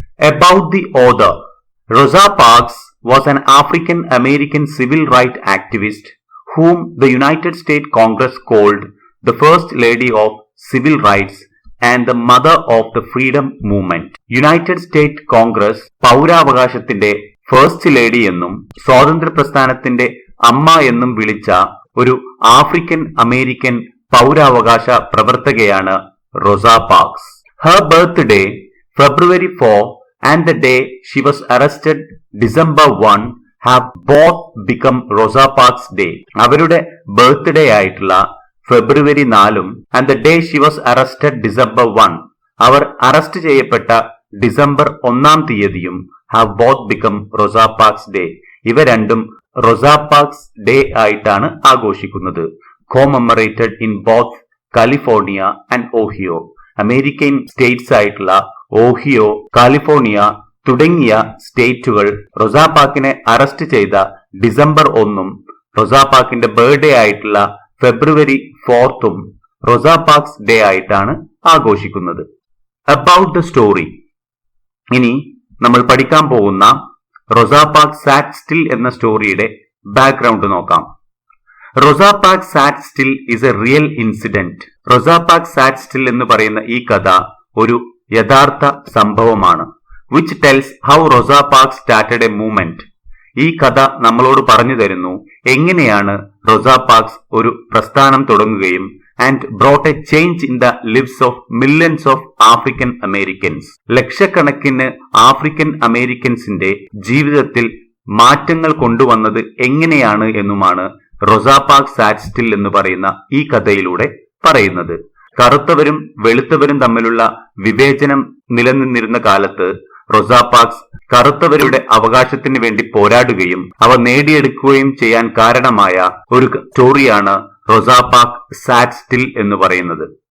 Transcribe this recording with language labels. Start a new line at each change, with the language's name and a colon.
English: About the author, Rosa Parks was an African-American civil rights activist whom the United States Congress called the First Lady of Civil Rights and the Mother of the Freedom Movement.
Malayalam: United States Congress പൗരാവകാശത്തിന്റെ
English: first lady
Malayalam: എന്നും സ്വാതന്ത്ര്യ പ്രസ്ഥാനത്തിന്റെ അമ്മ എന്നും വിളിച്ച ഒരു African American പൗരാവകാശ പ്രവർത്തകയാണ് rose parks.
English: Her birthday, February 4, and the day she was arrested, December 1, have both become Rosa Parks Day.
Malayalam: അവരുടെ birthday ആയിട്ടുള്ള ഫെബ്രുവരി 4ഉം
English: and the day she was arrested December 1,
Malayalam: our arrest ചെയ്യപ്പെട്ട ഡിസംബർ 1-ാം തീയതിയും
English: have both become Rosa Parks Day.
Malayalam: ഇവ രണ്ടും റോസ parks day ആയിട്ടാണ് ആഘോഷിക്കുന്നത്.
English: Commemorated in both California and Ohio.
Malayalam: American States ആയിട്ടുള്ള Ohio, California തുടങ്ങിയ സ്റ്റേറ്റുകൾ റോസ പാർക്കിനെ അറസ്റ്റ് ചെയ്ത ഡിസംബർ 1ഉം റോസ പാർക്കിന്റെ ബർത്ത്ഡേ ആയിട്ടുള്ള ഫെബ്രുവരി 4ഉം റോസ പാർക്സ് ഡേ ആയിട്ടാണ് ആഘോഷിക്കുന്നത്.
English: about the story,
Malayalam: ഇനി നമ്മൾ പഠിക്കാൻ പോകുന്ന റോസ പാർക്സ് സാറ്റ് സ്റ്റിൽ എന്ന സ്റ്റോറിയുടെ ബാക്ക്ഗ്രൗണ്ട് നോക്കാം.
English: Rosa Parks sat still is a real incident. Rosa Parks sat still
Malayalam: എന്ന് പറയുന്ന ഈ കഥ ഒരു യഥാർത്ഥ സംഭവമാണ്.
English: Which tells how Rosa Parks started a movement.
Malayalam: ഈ കഥ നമ്മളോട് പറഞ്ഞു തരുന്നു എങ്ങനെയാണ് റോസ പാർക്സ് ഒരു പ്രസ്ഥാനം തുടങ്ങുകയും
English: and brought a change in the lives of millions of African Americans.
Malayalam: ലക്ഷക്കണക്കിന് ആഫ്രിക്കൻ അമേരിക്കൻസിന്റെ ജീവിതത്തിൽ മാറ്റങ്ങൾ കൊണ്ടുവന്നത് എങ്ങനെയാണ് എന്നുമാണ് റോസ പാർക്സ് സാറ്റ് സ്റ്റിൽ എന്ന് പറയുന്ന ഈ കഥയിലൂടെ പറയുന്നത്. കറുത്തവരും വെളുത്തവരും തമ്മിലുള്ള വിവേചനം നിലനിന്നിരുന്ന കാലത്ത് റോസ പാർക്സ് കറുത്തവരുടെ അവകാശത്തിന് വേണ്ടി പോരാടുകയും അവ നേടിയെടുക്കുകയും ചെയ്യാൻ കാരണമായ ഒരു സ്റ്റോറിയാണ് റോസ പാർക്സ് സാറ്റ് സ്റ്റിൽ എന്ന് പറയുന്നത്.